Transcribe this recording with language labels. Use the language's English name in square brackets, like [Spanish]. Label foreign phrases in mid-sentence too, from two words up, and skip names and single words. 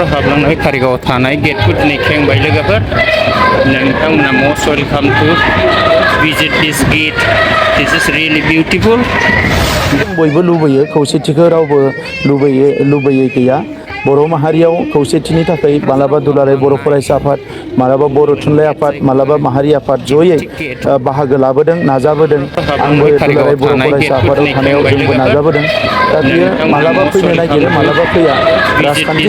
[Bodo] हाबलांनाय कारिगाव थानाय गेटखौ दिनै खेंबाय लोगोफोर नोंथांमोना [English] most welcome to visit this gate this is really beautiful [Bodo] बयबो लुबैयो खौसेथिखौ रावबो लुबैयै गैया बर' माहारियाव खौसेथिनि थाखाय मालाबा दुलाराय बर' फरायसा आफाद मालाबा बर' थुनलाइ आफाद मालाबा माहारि आफाद जयै बाहागो लाबोदों नाजाबोदों आंबो दुलाराय बर' फरायसा आफादाव थानायाव जोंबो नाजाबोदों दा बियो मालाबा फैनो नागिरो मालाबा फैया राजखान्थि